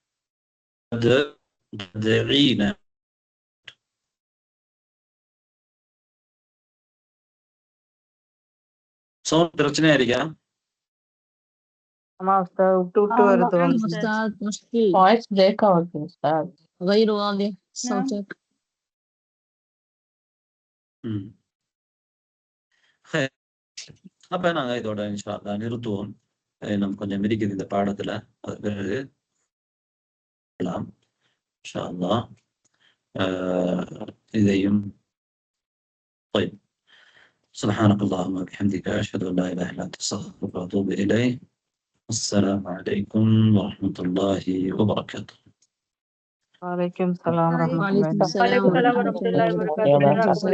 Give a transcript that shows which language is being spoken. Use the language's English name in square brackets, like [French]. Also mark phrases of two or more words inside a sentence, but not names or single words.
[Tamil] ததுஈன. சவுண்ட் பிரச்சனையா இருக்கா? ஆமா உஸ்தாத், விட்டு விட்டு வருது. [English] voice break [Tamil] ஆகுது உஸ்தாத். [Arabic] غير واضح صوتك. [Tamil] அப்ப நாங்க இதோட [Arabic] إن شاء الله [Tamil] நிறுத்துவோம். நம்ம கொஞ்சம் மிதிக்குது இந்த பாடத்துல, அது பிறகு [Arabic] إن شاء الله [Tamil] இதையும். [Arabic] طيب، سبحانك اللهم وبحمدك أشهد أن لا إله إلا أنت أستغفرك وأتوب إليك. السلام عليكم ورحمة الله وبركاته. وعليكم السلام ورحمة الله وعليكم السلام ورحمة الله وبركاته.